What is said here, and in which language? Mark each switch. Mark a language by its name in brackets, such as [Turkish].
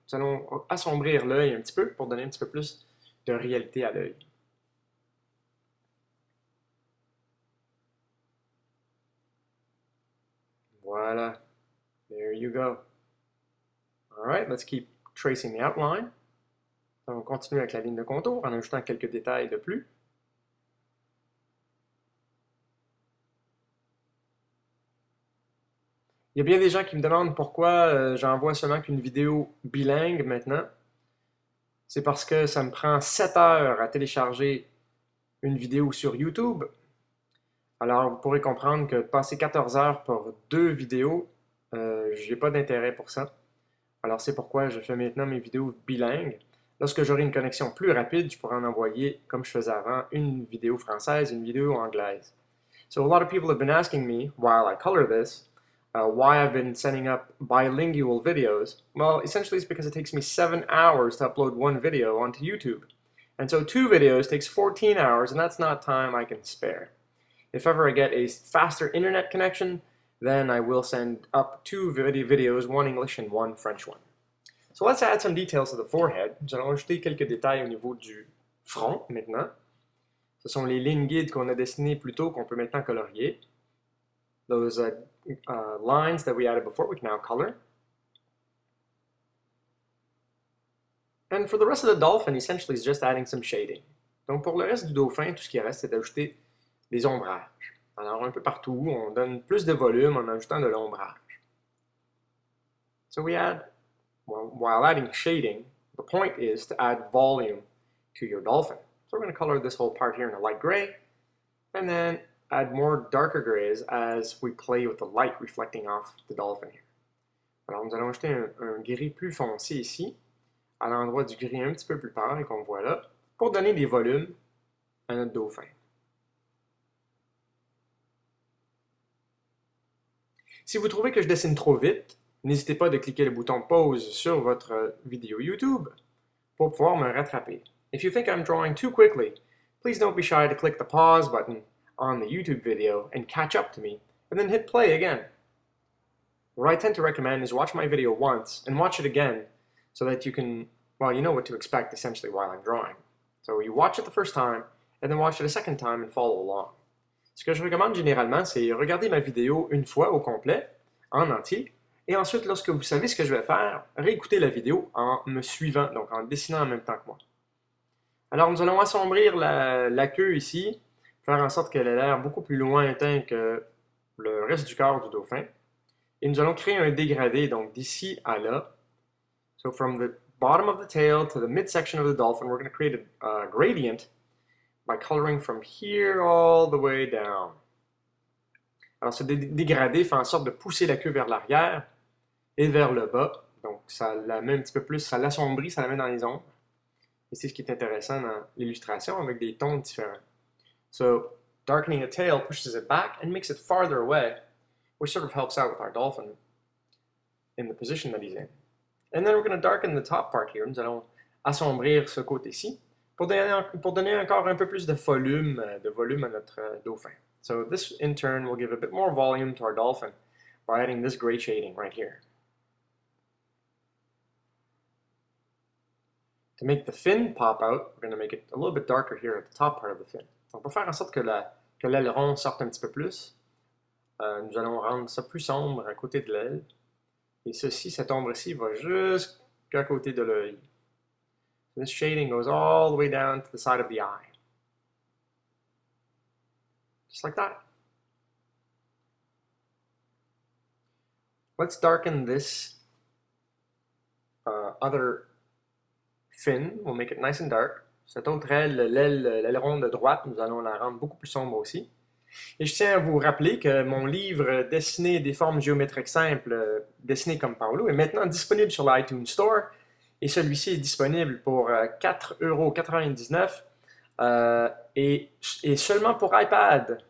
[French] Nous allons assombrir l'œil un petit peu pour donner un petit peu plus de réalité à l'œil. [English] Voilà. There you go. All right, let's keep tracing the outline. [French] On continue avec la ligne de contour en ajoutant quelques détails de plus. Il y a bien des gens qui me demandent pourquoi j'envoie seulement qu'une vidéo bilingue maintenant. C'est parce que ça me prend 7 heures à télécharger une vidéo sur YouTube. Alors, vous pourrez comprendre que passer 14 heures pour 2 vidéos, j'ai pas d'intérêt pour ça. Alors, c'est pourquoi je fais maintenant mes vidéos bilingues. Lorsque j'aurai une connexion plus rapide, je pourrai en envoyer, comme je faisais avant, une vidéo française, une vidéo anglaise. [English] So a lot of people have been asking me, while I color this, why I've been sending up bilingual videos. Well, essentially it's because it takes me 7 hours to upload one video onto YouTube. And so 2 videos takes 14 hours, and that's not time I can spare. If ever I get a faster internet connection, then I will send up 2 videos, one English and one French one. So let's add some details to the forehead. [French] Nous allons ajouter quelques détails au niveau du front maintenant. Ce sont les lignes guides qu'on a dessinées plus tôt qu'on peut maintenant colorier. [English] those lines that we added before, we can now color. And for the rest of the dolphin, essentially, it's just adding some shading. [French] Donc pour le reste du dauphin, tout ce qui reste, c'est d'ajouter des ombrages. Alors un peu partout, on donne plus de volume en ajoutant de l'ombrage. [English] So we add, well, while adding shading, the point is to add volume to your dolphin. So we're going to color this whole part here in a light gray, and then add more darker grays as we play with the light reflecting off the dolphin here. [French] Alors nous allons ajouter un gris plus foncé ici, à l'endroit du gris un petit peu plus pâle qu'on voit là, pour donner des volumes à notre dauphin. Si vous trouvez que je dessine trop vite, n'hésitez pas de cliquer le bouton pause sur votre vidéo YouTube pour pouvoir me rattraper. [English] If you think I'm drawing too quickly, please don't be shy to click the pause button on the YouTube video and catch up to me, and then hit play again. What I tend to recommend is watch my video once and watch it again so that you can, well, you know what to expect essentially while I'm drawing. So you watch it the first time and then watch it a second time and follow along. [French] Ce que je recommande généralement, c'est regarder ma vidéo une fois au complet, en entier, et ensuite, lorsque vous savez ce que je vais faire, réécoutez la vidéo en me suivant, donc en dessinant en même temps que moi. Alors, nous allons assombrir la queue ici, faire en sorte qu'elle ait l'air beaucoup plus lointain que le reste du corps du dauphin. Et nous allons créer un dégradé, donc d'ici à là. [English] So from the bottom of the tail to the midsection of the dolphin, we're going to create a gradient by coloring from here all the way down. [French] Alors, ce dégradé fait en sorte de pousser la queue vers l'arrière et vers le bas. Donc, ça la met un petit peu plus, ça l'assombrit, ça la met dans les ombres. Et c'est ce qui est intéressant dans l'illustration avec des tons différents. [English] So, darkening a tail pushes it back and makes it farther away, which sort of helps out with our dolphin in the position that he's in. And then we're going to darken the top part here. [French] Nous allons assombrir ce côté-ci pour donner encore un peu plus de volume à notre dauphin. [English] So this in turn will give a bit more volume to our dolphin by adding this gray shading right here. To make the fin pop out, we're going to make it a little bit darker here at the top part of the fin. [French] Donc pour faire en sorte que l'aileron sorte un petit peu plus, nous allons rendre ça plus sombre à côté de l'aile. Et ceci, cette ombre-ci, va jusqu'à côté de l'œil. [English] This shading goes all the way down to the side of the eye. Just like that. Let's darken this other fin. We'll make it nice and dark. [French] Cette autre aile, l'aileron de droite, nous allons la rendre beaucoup plus sombre aussi. Et je tiens à vous rappeler que mon livre Dessiner des formes géométriques simples, dessiné comme Paolo, est maintenant disponible sur l'iTunes Store. Et celui-ci est disponible pour 4,99 € et seulement pour iPad.